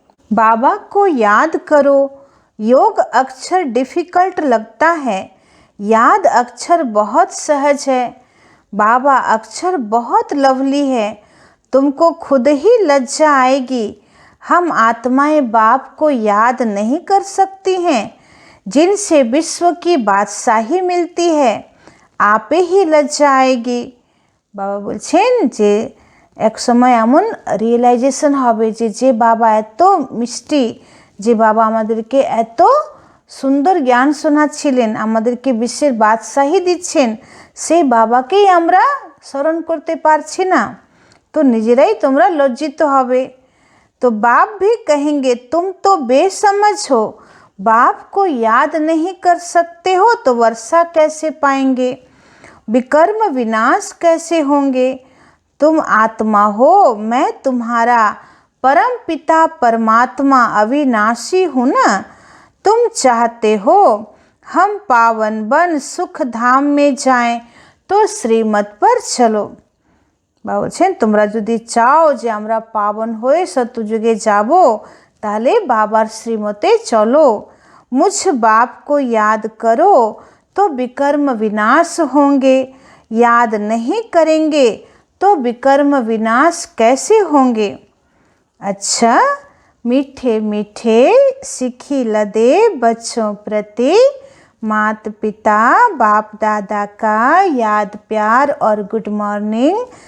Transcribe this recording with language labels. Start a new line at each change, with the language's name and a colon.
Hindi: बाबा को याद करो। योग अक्षर डिफ़िकल्ट लगता है, याद अक्षर बहुत सहज है। बाबा अक्षर बहुत लवली है, तुमको खुद ही लज्जा आएगी। हम आत्माएं बाप को याद नहीं कर सकती हैं, जिनसे विश्व की बादशाही मिलती है। आपे ही लज्जा आएगी।
Bangla: बाबा বলছেন যে এক সময় এমন রিয়েলাইজেশন হবে যে যে বাবা এত মিষ্টি, যে বাবা আমাদেরকে এত সুন্দর জ্ঞান শোনাচ্ছিলেন, আমাদেরকে বিশ্বের বাদশাহী দিচ্ছেন, সেই বাবাকেই আমরা স্মরণ করতে পারছি না, তো নিজেরাই তোমরা লজ্জিত হবে।
Hindi: तो बाप भी कहेंगे तुम तो बेसमझ हो, बाप को याद नहीं कर सकते हो तो वर्षा कैसे पाएंगे, विकर्म विनाश कैसे होंगे। तुम आत्मा हो, मैं तुम्हारा परम पिता परमात्मा अविनाशी हूँ ना। तुम चाहते हो हम पावन बन सुख धाम में जाएं तो श्रीमत पर चलो।
Bangla: বাবা বলছেন তোমরা যদি চাও যে আমরা পাবন হয়ে সত্যযুগে যাব তাহলে বাবার শ্রীমতে চলো।
Hindi: मुझ बाप को याद करो तो विकर्म विनाश होंगे, याद नहीं करेंगे तो विकर्म विनाश कैसे होंगे। अच्छा मीठे मीठे सीखी लदे बच्चों प्रति माता पिता बाप दादा का याद प्यार और गुड मॉर्निंग।